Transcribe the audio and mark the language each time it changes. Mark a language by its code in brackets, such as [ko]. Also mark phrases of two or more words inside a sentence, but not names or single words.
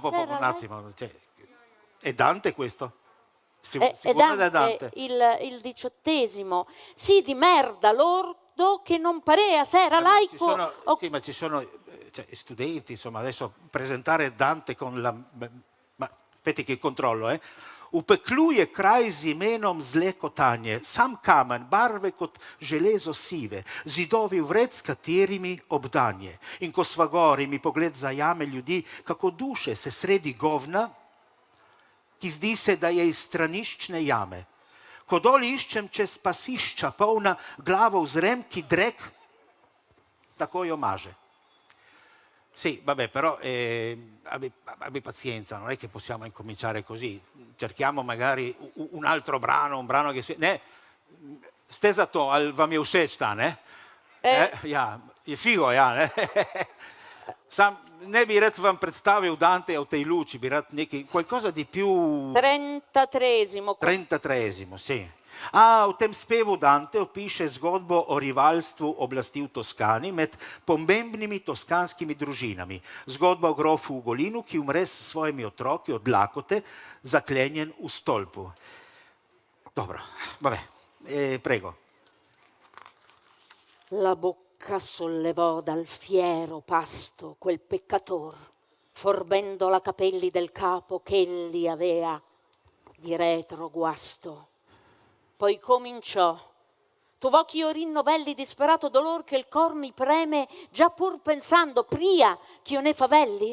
[it] Un attimo, è Dante questo? È Dante, il 18°, sì di merda lordo che non parea se era laico... Sì, ma ci sono studenti, insomma, adesso presentare Dante con la... Ma aspetti che controllo, [sl] V peklu je kraj z imenom zle kotanje, sam kamen, barve kot železo sive, zidovi vred, s katerimi obdanje. In ko sva gori, mi pogled zajame ljudi, kako duše se sredi govna, ki zdi se, da je iz straniščne jame. Ko dol iščem čez pasišča, polna glavo vzrem, ki drek tako jo maže. [it] Sì, vabbè, però abbi pazienza, non è che possiamo incominciare così. Cerchiamo magari un altro brano, un brano che si... [sl] Ne, ste za to, ali vam je všeč ta, ne? Ja, je figo, ja, ne? Sam ne bi rad vam predstavil Danteja v tej luči, bi rad nekaj, [it] qualcosa di più... 33°. 33°, sì. [sl] V tem spevu Dante opiše zgodbo o rivalstvu oblasti v Toskani med pomembnimi toskanskimi družinami. Zgodba o grofu Ugolinu, ki umre s svojimi otroki od lakote, zaklenjen v stolpu. Dobro, [it] vabbè, prego. La bocca sollevò dal fiero pasto quel peccator, forbendo la capelli del capo ch'egli avea di retro guasto. Poi cominciò, tuvò ch'io rinnovelli disperato dolor che il cor mi preme, già pur pensando pria ch'io ne favelli?